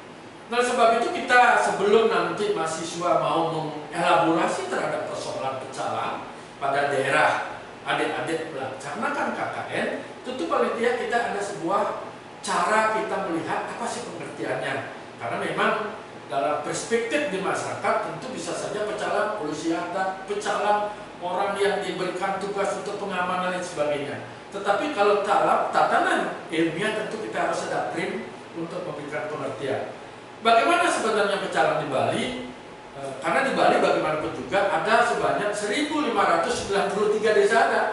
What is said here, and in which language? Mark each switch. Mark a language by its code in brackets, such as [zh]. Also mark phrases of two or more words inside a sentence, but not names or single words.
[id] Nah, sebab itu kita sebelum nanti mahasiswa mau mengelaborasi terhadap persoalan pecalang pada daerah adik-adik melaksanakan KKN, tentu paling tidak kita ada sebuah cara kita melihat apa sih pengertiannya. Karena memang dalam perspektif di masyarakat tentu bisa saja pecalang polisi adat, pecalang orang yang diberikan tugas untuk pengamanan dan sebagainya. Tetapi kalau tatanan ilmiah tentu kita harus ada prim untuk memberikan pengertian. Bagaimana sebenarnya pecalang di Bali? Karena di Bali bagaimanapun juga ada sebanyak 1.593 desa adat.